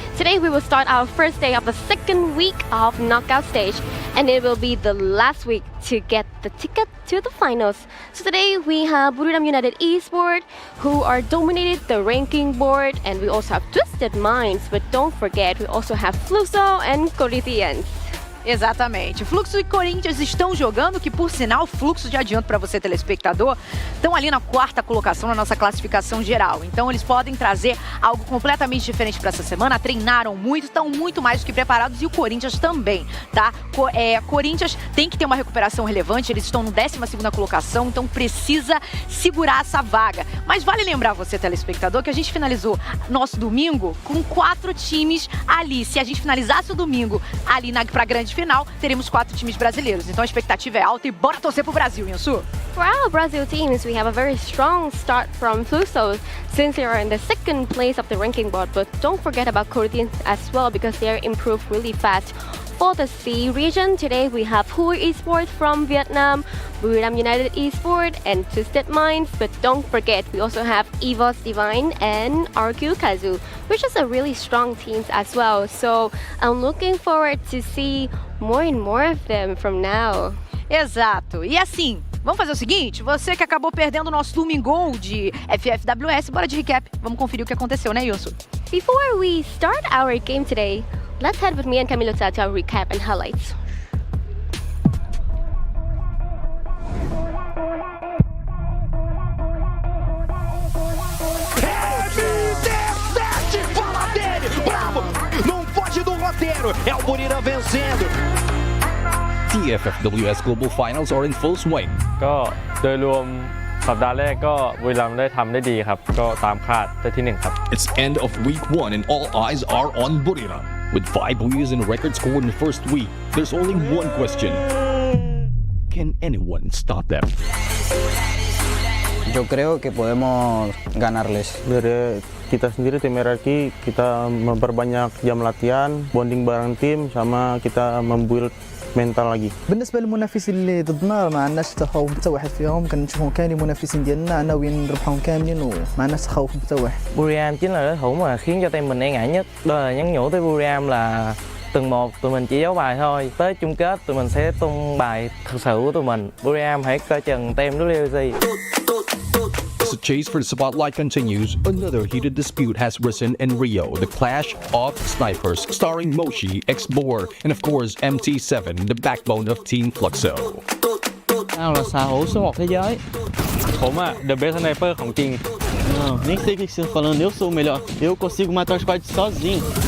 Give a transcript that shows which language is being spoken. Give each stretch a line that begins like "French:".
English: Today we will start our first day of the second week of knockout stage, and it will be the last week to get the ticket to the finals. So today we have Bermuda United Esport, who are dominated the ranking board, and we also have Twisted Minds, but don't forget we also have Fluxo and Corinthians.
Portuguese: Exatamente. Fluxo e Corinthians estão jogando, que por sinal, Fluxo, de adianto para você, telespectador, estão ali na 4ª colocação na nossa classificação geral. Então eles podem trazer algo completamente diferente para essa semana. Treinaram muito, estão muito mais do que preparados, e o Corinthians também, tá? Corinthians tem que ter uma recuperação relevante, eles estão no 12ª colocação, então precisa segurar essa vaga. Mas vale lembrar você, telespectador, que a gente finalizou nosso domingo com 4 times ali. Se a gente finalizasse o domingo ali pra grande final, teremos 4 times brasileiros. Então a expectativa é alta e bora torcer pro Brasil, Yansu.
English: For our Brazil teams, we have a very strong start from Fluxo, since they are in the 2nd place of the ranking board. But don't forget about Corinthians as well, because they are improved really fast. For the C region, today we have Hui Esport from Vietnam, Bermuda United Esport, and Twisted Minds. But don't forget, we also have Evos Divine and RQ Kazu, which is a really strong teams as well. So I'm looking forward to see more and more of them from now.
Portuguese: Exato. E assim, vamos fazer o seguinte, você que acabou perdendo o nosso domingo de FFWS, bora de recap. Vamos conferir o que aconteceu, né, Yusu?
English: Before we start our game today, let's head with me and Camilota to our recap and highlights.
Portuguese: MD7, fala dele, bravo, não foge do roteiro, é o Buriram vencendo.
English: The FFWS Global Finals are in full swing.
Thai: ก็โดยรวมสัปดาห์แรกก็บุรีรัมย์ได้ทำได้ดีครับก็ตามคาดได้ที่ 1 ครับ
English: It's end of week 1 and all eyes are on Buriram. With 5 wins and a record score in the first week, there's only one question. Can anyone stop them?
Spanish: Yo creo que podemos ganarles.
Indonesian: Dari kita sendiri tim RRQ, kita memperbanyak jam latihan, bonding bareng tim, sama kita membuild mental lagi.
Arabic: بالنسبه للمنافسين اللي ضدنا ما عندناش تخوف حتى واحد فيهم، كنشوفهم كاملين منافسين ديالنا ناويين نربحهم كاملين وما عندناش تخوف حتى واحد.
Vietnamese: Buriram chính là đối thủ mà khiến cho team mình e ngại nhất. Đó là nhắn nhủ tới Buriram là từng một tụi mình chỉ giấu bài thôi, tới chung kết tụi mình sẽ tung bài thực sự của tụi mình. Buriram hãy coi chừng team FFWS.
English: the chase for the spotlight continues, another heated dispute has risen in Rio, the clash of snipers, starring Moshi, X-Bor, and of course MT7, the backbone of Team Fluxo.
Vietnamese: Tao là xà hữu số 1 thế giới.
Thai: ผมอะ
English: the best sniper
Thai: ของจริง
Portuguese: Não, nem sei o que você está falando, eu sou o melhor. Eu consigo matar o squad sozinho.